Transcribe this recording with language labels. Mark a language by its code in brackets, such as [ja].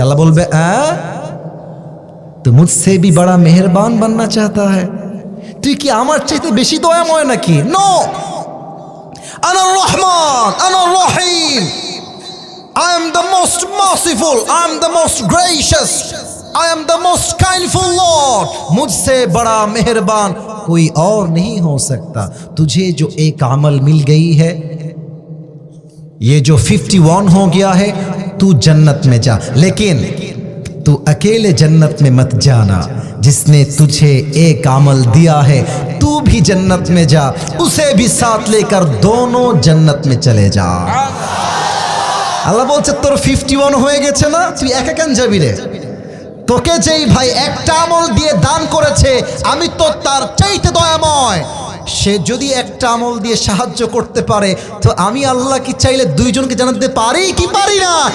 [bn] আল্লাহ বলবে [hi] তো মুঝসে भी बड़ा मेहरबान बनना चाहता है, [bn] তুই কি আমার চাইতে বেশি দয়াময় নাকি? [en] no, [ar] আনা রহমান, আনা রহিম, [en] I am the most merciful, I am the most gracious, I am the most kindful Lord, [hi] मुझसे बड़ा मेहरबान कोई और नहीं हो सकता। तुझे जो एक अमल मिल गई है, ये जो 51 हो गया है, तू जन्नत में जा, लेकिन तू अकेले जन्नत में मत जाना, जिसने तुझे एक अमल दिया है तू भी जन्नत में जा, उसे भी साथ लेकर दोनों जन्नत में चले जा। [bn] আল্লাহ বলছে তোর 51 হয়ে গেছে না, তুই একা কেন যাবি রে? তোকে যেই ভাই একটা আমল দিয়ে দান করেছে, আমি তো তার চাইতে দয়াময়, সে যদি একটা আমল দিয়ে সাহায্য করতে পারে তো আমি আল্লাহ কি চাইলে দুইজনকে জান্নাত দিতে পারি কি পারি না?